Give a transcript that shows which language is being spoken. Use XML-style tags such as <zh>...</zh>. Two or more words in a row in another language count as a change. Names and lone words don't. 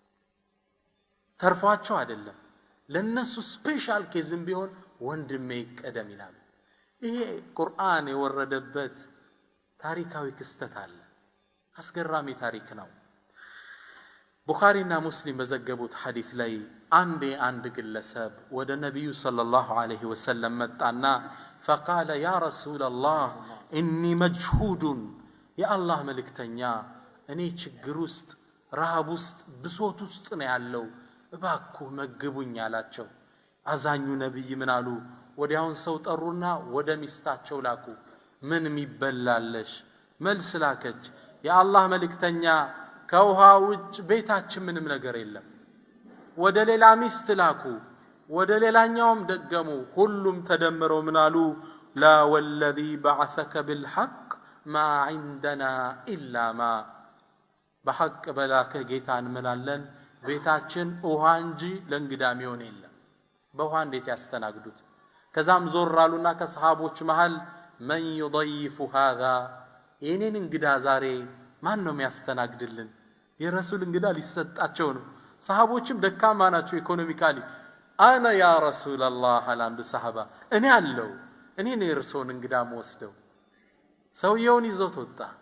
<am>ተርፏቸው አይደለም ለነሱ</am> <en>special caseም</en> <am>ቢሆን ወንድሜ ይቀደም ይላሉ ይሄ ቁርአን የወረደበት ታሪካዊ ክስተት አለ አስገራሚ ታሪክ ነው ቡኻሪና ሙስሊም በዘገቡት ሐዲስ ላይ አንድ ግለሰብ ወደ ነብዩ</am> <ar>صلى الله عليه وسلم</ar> <am>መጣና</am> <ar>فقال يا رسول الله اني مجهود يا الله</ar> <am>መልእክተኛ እኔ ችግር ውስጥ ረሃብ ውስጥ ብሶት ውስጥ ነው ያለው እባክዎ መግቡኝ አላቸው አዛኙ ነብይ ምን አሉ ወዲያውን ሰው ጠሩና ወደ ሚስታቸው ላኩ ምን የሚበላለሽ መልስ ላከች የአላህ መልእክተኛ ከውሃ ውጭ ቤታችን ምንም ነገር የለም ወደ ሌላ ሚስት ላኩ ወደ ሌላኛውም ደገሙ ሁሉም ተደምረው ምን አሉ</am> <ar>لا والذي بعثك بالحق ما عندنا الا ما</ar> <am>በሐቅ በላከ ጌታን እንምላለን ቤታችን ውሃ እንጂ ለእንግዳ የሚሆን የለም በውሃ እንዴት ያስተናግዱት ከዛም ዞር አሉና ከሰሃቦች መሃል</am> <ar>من يضيف هذا</ar> <am>የኔን እንግዳ ዛሬ ማን ነው የሚያስተናግድልን የረሱል እንግዳ ሊሰጣቸው ነው ሰሃቦችም ደካማ ናቸው ኢኮኖሚካሊ አና</am> <ar>يا رسول الله</ar> <am>አላንዱ ሰሃባ እኔ አለው እኔ ነው የርሶን እንግዳ ወስደው ሰውየውን ይዞት ወጣ</am>